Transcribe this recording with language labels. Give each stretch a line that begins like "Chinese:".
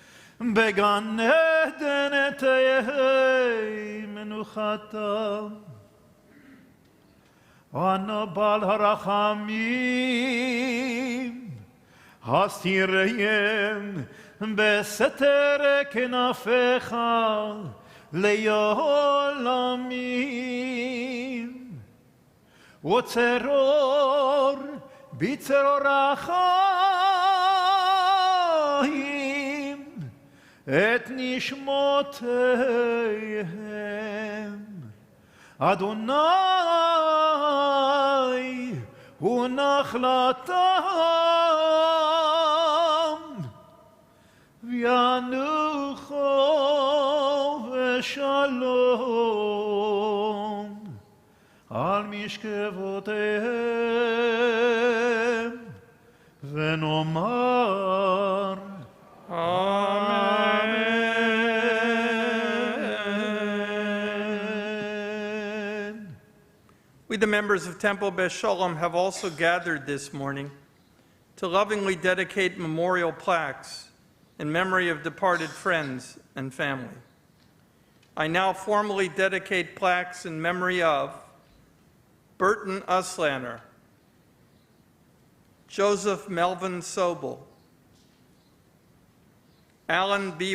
Hebrew: בגן עדן תהיה מנוחתם אנו בעל הרחמים הסתירם בסתר כנפיך לעולמים. וצרור בצרור החיים את נשמותיהם. אדוני הוא נחלתם וינוחו בשלום על משכבותיהם ונאמר Amen.
English: We, the members of Temple Beth Shalom, have also gathered this morning to lovingly dedicate memorial plaques in memory of departed friends and family. I now formally dedicate plaques in memory of Burton Uslander, Joseph Melvin Sobel, Alan B.